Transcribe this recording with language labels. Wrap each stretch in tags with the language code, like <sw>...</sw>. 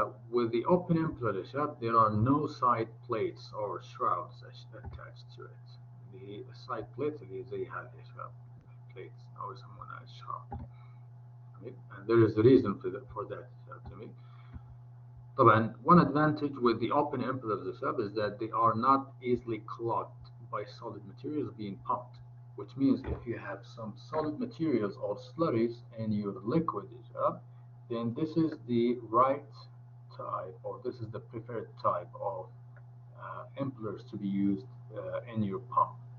<en>With the open impler</en> <ar>يا شباب</ar> <en>there are no side plates or shrouds attached to it. The side plate</en> <ar>اللي زي هذه يا شباب plates أو يسمونها shroud.</ar> <en>And there is a reason for that to me.</en> <ar>طبعا</ar> <en>one advantage with the open implers is that they are not easily clogged by solid materials being pumped, which means if you have some solid materials or slurries in your liquid, then this is the right type, or this is the preferred type of implers to be used in your pump.</en>